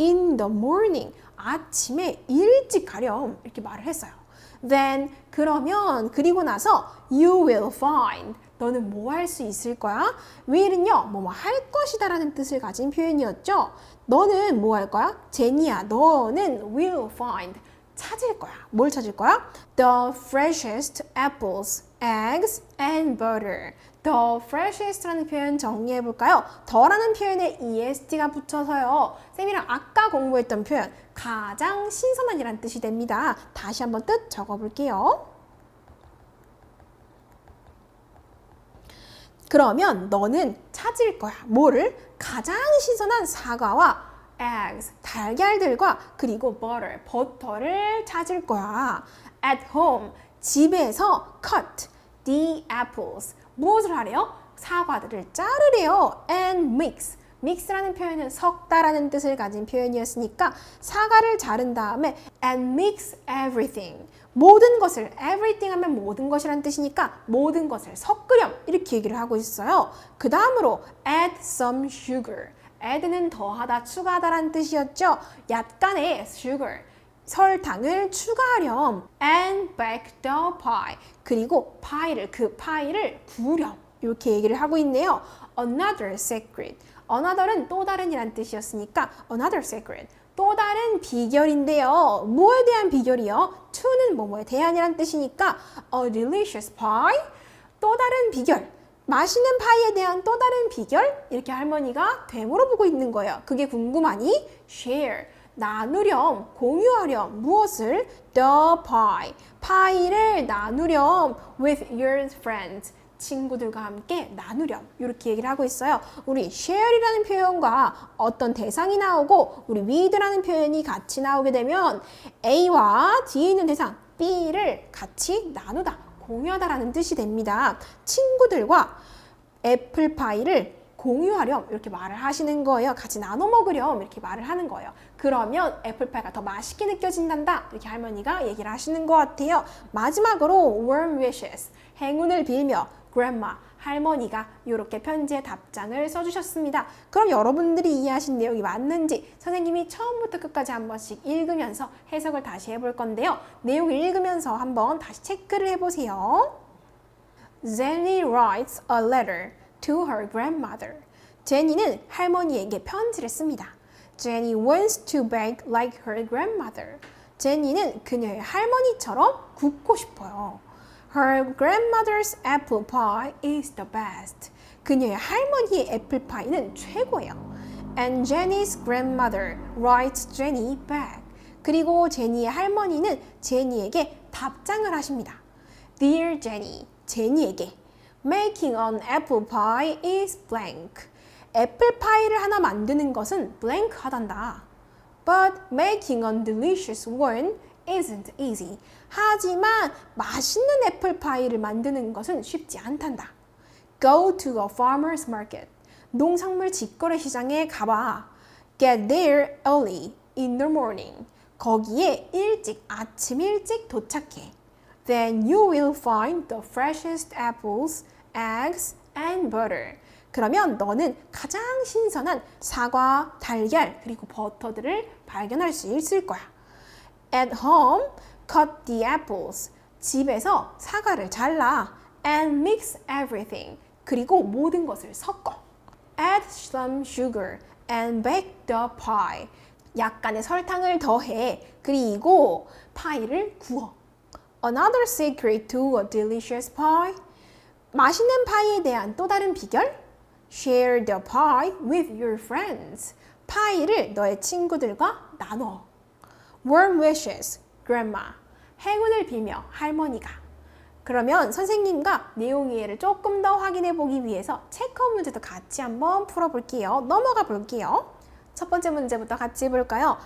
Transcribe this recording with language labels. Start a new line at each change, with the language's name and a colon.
English: in the morning.
Korean: 아침에 일찍 가렴. 이렇게 말을 했어요. Then 그러면 그리고 나서
English: you will find
Korean: 너는 뭐 할 수 있을 거야? will은요, 뭐뭐 할 것이다 라는 뜻을 가진 표현이었죠. 너는 뭐 할 거야? 제니야, 너는 will find 찾을 거야. 뭘 찾을 거야?
English: The freshest apples, eggs, and butter.
Korean: The freshest라는 표현 정리해 볼까요? 더라는 표현에 est가 붙여서요. 쌤이랑 아까 공부했던 표현 가장 신선한이라는 뜻이 됩니다. 다시 한번 뜻 적어볼게요. 그러면 너는 찾을 거야. 뭐를? 가장 신선한 사과와 eggs, 달걀들과 그리고 butter, 버터를 찾을 거야.
English: At home,
Korean: 집에서
English: cut the apples.
Korean: 무엇을 하래요? 사과들을 자르래요.
English: And mix.
Korean: mix라는 표현은 섞다라는 뜻을 가진 표현이었으니까 사과를 자른 다음에
English: and mix everything.
Korean: 모든 것을 everything 하면 모든 것이라는 뜻이니까 모든 것을 섞으렴 이렇게 얘기를 하고 있어요. 그 다음으로
English: add some sugar.
Korean: add는 더하다, 추가하다라는 뜻이었죠. 약간의 sugar. 설탕을 추가하렴.
English: and bake the pie.
Korean: 그리고 그 파이를 구우렴. 이렇게 얘기를 하고 있네요.
English: Another secret. Another은
Korean: 또 다른이란 뜻이었으니까
English: another secret.
Korean: 또 다른 비결인데요. 뭐에 대한 비결이요? to는 뭐뭐에 대한이란 뜻이니까
English: a delicious pie.
Korean: 또 다른 비결. 맛있는 파이에 대한 또 다른 비결? 이렇게 할머니가 되물어보고 있는 거예요. 그게 궁금하니? share. 나누렴, 공유하렴. 무엇을?
English: the pie.
Korean: 파이를 나누렴
English: with your friends.
Korean: 친구들과 함께 나누렴 이렇게 얘기를 하고 있어요. 우리 share이라는 표현과 어떤 대상이 나오고 우리 with라는 표현이 같이 나오게 되면 A와 뒤에 있는 대상 B를 같이 나누다, 공유하다라는 뜻이 됩니다. 친구들과 애플파이를 공유하렴 이렇게 말을 하시는 거예요. 같이 나눠 먹으렴 이렇게 말을 하는 거예요. 그러면 애플파이가 더 맛있게 느껴진단다 이렇게 할머니가 얘기를 하시는 것 같아요. 마지막으로
English: warm wishes,
Korean: 행운을 빌며 grandma, 할머니가 이렇게 편지에 답장을 써주셨습니다. 그럼 여러분들이 이해하신 내용이 맞는지 선생님이 처음부터 끝까지 한 번씩 읽으면서 해석을 다시 해볼 건데요. 내용을 읽으면서 한번 다시 체크를 해보세요.
English: Jenny writes a letter to her grandmother.
Korean: 제니는 할머니에게 편지를 씁니다.
English: Jenny wants to bake like her grandmother.
Korean: 제니는 그녀의 할머니처럼 굽고 싶어요.
English: Her grandmother's apple pie is the best.
Korean: 그녀의 할머니의 애플파이는 최고예요.
English: And Jenny's grandmother writes Jenny back.
Korean: 그리고 제니의 할머니는 제니에게 답장을 하십니다.
English: Dear Jenny,
Korean: 제니에게
English: Making an apple pie is blank.
Korean: 애플파이를 하나 만드는 것은 blank 하단다.
English: But making a delicious one isn't easy.
Korean: 하지만 맛있는 애플파이를 만드는 것은 쉽지 않단다.
English: Go to a farmer's market.
Korean: 농산물 직거래 시장에 가봐.
English: Get there early in the morning.
Korean: 거기에 아침 일찍 도착해.
English: Then you will find the freshest apples, eggs, and butter.
Korean: 그러면 너는 가장 신선한 사과, 달걀, 그리고 버터들을 발견할 수 있을 거야.
English: At home, cut the apples.
Korean: 집에서 사과를 잘라.
English: And mix everything.
Korean: 그리고 모든 것을 섞어.
English: Add some sugar and bake the pie.
Korean: 약간의 설탕을 더해. 그리고 파이를 구워.
English: Another secret to a delicious pie.
Korean: 맛있는 파이에 대한 또 다른 비결?
English: Share the pie with your friends.
Korean: 파이를 너의 친구들과 나눠.
English: Warm wishes, grandma.
Korean: 행운을 빌며 할머니가. 그러면 선생님과 내용 이해를 조금 더 확인해 보기 위해서 체크업 문제도 같이 한번 풀어볼게요. 넘어가 볼게요. 첫 번째 문제부터 같이 볼까요?